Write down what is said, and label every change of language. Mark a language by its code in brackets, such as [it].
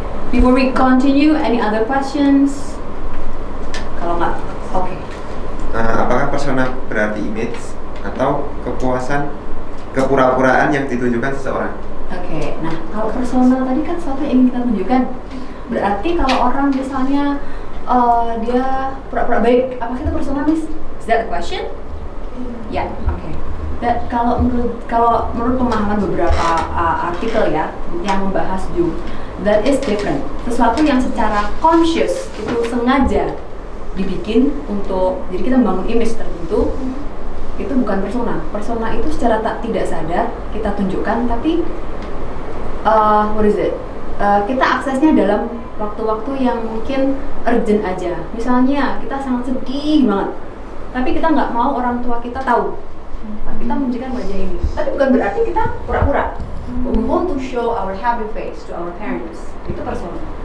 [en] Before we continue, any other questions? [id] Kalau nggak, oke. Apakah persona berarti image atau kepuasan, kepura-puraan yang ditunjukkan seseorang? Oke, nah kalau persona tadi kan sesuatu yang ingin kita tunjukkan. Berarti kalau orang misalnya dia pura-pura baik, apakah itu persona, Miss? [en] Is that the question? [id] Ya, oke. Kalau menurut pemahaman beberapa artikel ya yang membahas Jung, [en] that is different. [id] Sesuatu yang secara conscious itu sengaja dibikin untuk, jadi kita membangun image tertentu, itu bukan persona. Persona itu secara tidak sadar kita tunjukkan, tapi [en] what is it? [id] Kita aksesnya dalam waktu-waktu yang mungkin urgent aja. Misalnya kita sangat sedih banget, tapi kita nggak mau orang tua kita tahu. Kita menunjukkan wajah ini, tapi bukan berarti kita pura-pura. [en] We want to show our happy face to our parents. [id] Itu persona.